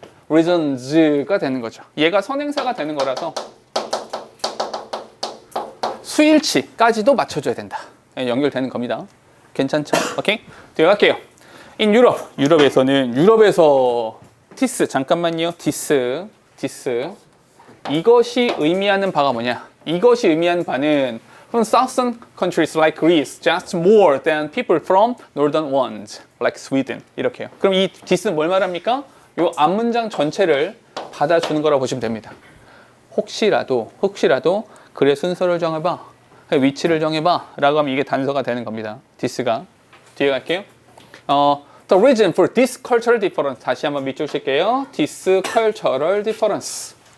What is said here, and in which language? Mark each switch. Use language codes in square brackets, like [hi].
[ko] reasons가 되는 거죠. 얘가 선행사가 되는 거라서 수일치까지도 맞춰줘야 된다. 연결되는 겁니다. 괜찮죠? 오케이? 뒤에 갈게요. [en] In Europe. [ko] 유럽에서 this. 잠깐만요. this. 이것이 의미하는 바가 뭐냐? 이것이 의미하는 바는 [en] from southern countries like Greece, just more than people from northern ones, like Sweden. [ko] 이렇게요. 그럼 이 this는 뭘 말합니까? 이 앞문장 전체를 받아주는 거라고 보시면 됩니다. 혹시라도 글의 순서를 정해봐, 위치를 정해봐 라고 하면 이게 단서가 되는 겁니다. this가. 뒤에 갈게요. [en] The reason for this cultural difference. [ko] 다시 한번 밑줄 칠게요. [en] This cultural difference.